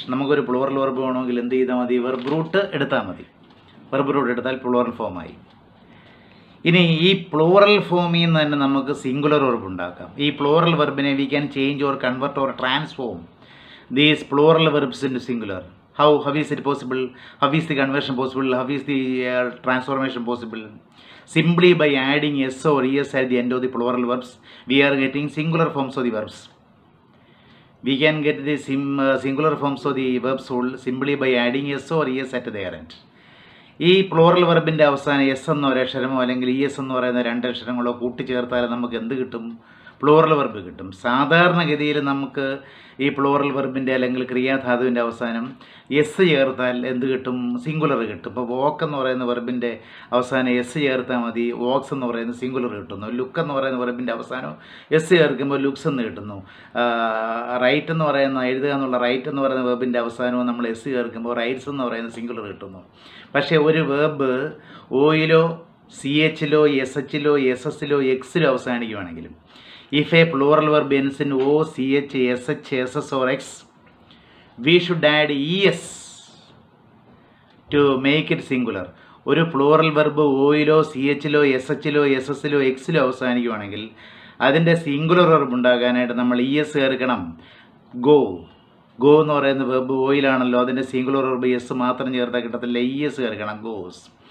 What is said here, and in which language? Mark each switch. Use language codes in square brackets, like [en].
[ml] നമുക്കൊരു plural verb വേണമെങ്കിൽ എന്ത് ചെയ്താൽ മതി? വെർബ് റൂട്ട് എടുത്താൽ മതി. വെർബ് റൂട്ട് എടുത്താൽ പ്ലൂറൽ ഫോമായി. ഇനി ഈ പ്ലൂറൽ ഫോമിൽ നിന്ന് തന്നെ നമുക്ക് സിംഗുലർ വെർബ് ഉണ്ടാക്കാം. ഈ plural വെർബിനെ [en] We can change or convert or transform these plural verbs in singular. How is it possible? How is the conversion possible? How is the transformation possible? Simply by adding s or es at the end of the plural verbs, we are getting singular forms of the verbs. We can get the singular forms of the verbs simply by adding s or es at their end. [ml] ഈ plural വെർബിൻ്റെ അവസാനം S എന്ന ഒരക്ഷരമോ അല്ലെങ്കിൽ E S എന്ന് പറയുന്ന രണ്ടക്ഷരങ്ങളോ കൂട്ടിച്ചേർത്താൽ നമുക്ക് എന്ത് കിട്ടും? Plural verb കിട്ടും. സാധാരണഗതിയിൽ നമുക്ക് ഈ പ്ലൂറൽ വെർബിൻ്റെ അല്ലെങ്കിൽ ക്രിയാധാതുവിൻ്റെ അവസാനം എസ് ചേർത്താൽ എന്ത് കിട്ടും? സിംഗുലർ കിട്ടും. ഇപ്പോൾ വോക്ക് എന്ന് പറയുന്ന വെർബിൻ്റെ അവസാനം എസ് ചേർത്താൽ മതി, വോക്സ് എന്ന് പറയുന്ന സിംഗുലർ കിട്ടുന്നു. ലുക്ക് എന്ന് പറയുന്ന വെർബിൻ്റെ അവസാനം എസ് ചേർക്കുമ്പോൾ ലുക്സ് എന്ന് കിട്ടുന്നു. റൈറ്റ് എന്ന് പറയുന്ന എഴുതുക എന്നുള്ള റൈറ്റ് എന്ന് പറയുന്ന വെർബിൻ്റെ അവസാനവും നമ്മൾ എസ് ചേർക്കുമ്പോൾ റൈറ്റ്സ് എന്ന് പറയുന്ന സിംഗുലർ കിട്ടുന്നു. പക്ഷേ ഒരു വെർബ് ഓയിലോ C എച്ചിലോ S എച്ചിലോ S എസിലോ എക്സിലോ അവസാനിക്കുകയാണെങ്കിലും [en] if a plural verb ends in o, ch, sh, ss or x, we should add es to make it singular. [ml] ഒരു പ്ലൂറൽ വെർബ് ഓയിലോ സി എച്ചിലോ എസ് എച്ചിലോ എസ് എസിലോ എക്സിലോ അവസാനിക്കുകയാണെങ്കിൽ അതിൻ്റെ singular verb ഉണ്ടാകാനായിട്ട് നമ്മൾ E S ചേർക്കണം. Go എന്ന് പറയുന്ന verb ഓയിലാണല്ലോ, അതിൻ്റെ singular verb S മാത്രം ചേർത്താൽ കിട്ടത്തില്ല, ഇ എസ് ചേർക്കണം, ഗോസ്.